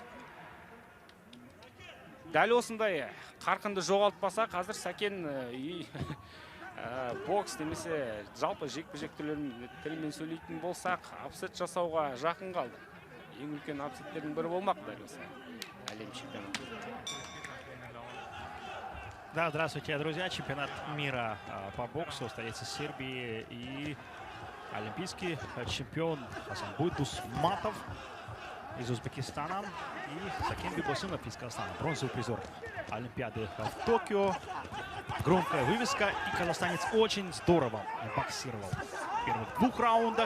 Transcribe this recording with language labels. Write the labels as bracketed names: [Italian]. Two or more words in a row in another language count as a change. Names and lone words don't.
[Kazakh] Дәл осындай қарқынды жоғалтпаса, қазір Сәкен бокс немесе жалпы жекпе-жек тілімен сөйлейтін болсақ, апсет жасауға жақын қалды. Ең үлкен апсеттердің бірі болмақ дәл осы әлем чемпионаты. [Russian] Да, здравствуйте, друзья. Чемпионат мира по боксу в столице Сербии и олимпийский чемпион Хасанбой Дусматов из Узбекистана и Сәкен Бибосынов из Казахстана. Бронзовый призер Олимпиады в Токио. Громкая вывеска, и казахстанец очень здорово боксировал в первых 2 раундах.